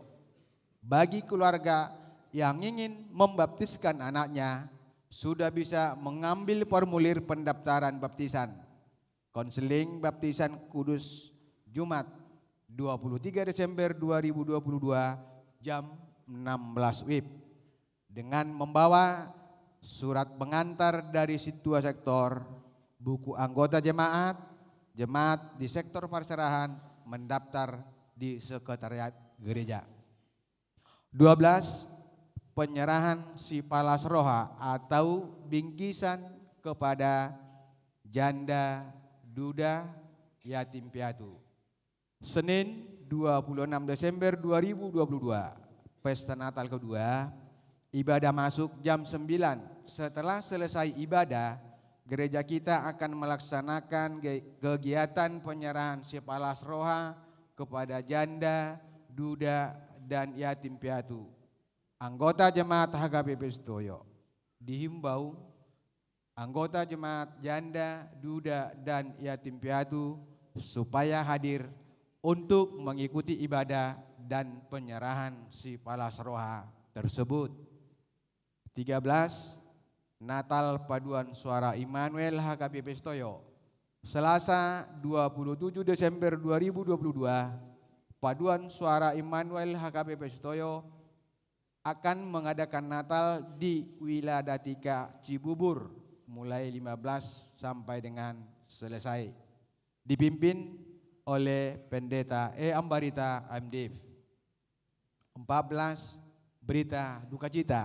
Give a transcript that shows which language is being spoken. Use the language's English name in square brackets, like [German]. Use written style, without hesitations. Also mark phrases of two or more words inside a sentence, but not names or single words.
[Indonesian] Bagi keluarga yang ingin membaptiskan anaknya, sudah bisa mengambil formulir pendaftaran baptisan. Konseling Baptisan Kudus Jumat 23 Desember 2022 jam 16 WIB dengan membawa surat pengantar dari Situa Sektor, buku anggota jemaat di sektor perserahan mendaftar di sekretariat gereja. 12. Penyerahan [Batak Toba] si palas roha [Indonesian] atau bingkisan kepada janda, duda, yatim piatu. Senin 26 Desember 2022, pesta Natal kedua, ibadah masuk jam 9. Setelah selesai ibadah, gereja kita akan melaksanakan kegiatan penyerahan [Batak Toba] si palas roha [Indonesian] kepada janda, duda, dan yatim piatu. Anggota jemaat HKBP Sutoyo dihimbau anggota jemaat janda, duda, dan yatim piatu supaya hadir untuk mengikuti ibadah dan penyerahan [Batak Toba] si palas roha [Indonesian] tersebut. 13. Natal Paduan Suara Immanuel HKBP Sutoyo, Selasa 27 Desember 2022, Paduan Suara Immanuel HKBP Sutoyo akan mengadakan Natal di Wiladatika Cibubur mulai 15 sampai dengan selesai. Dipimpin oleh Pendeta Ambarita Amdiv. 14. Berita duka cita.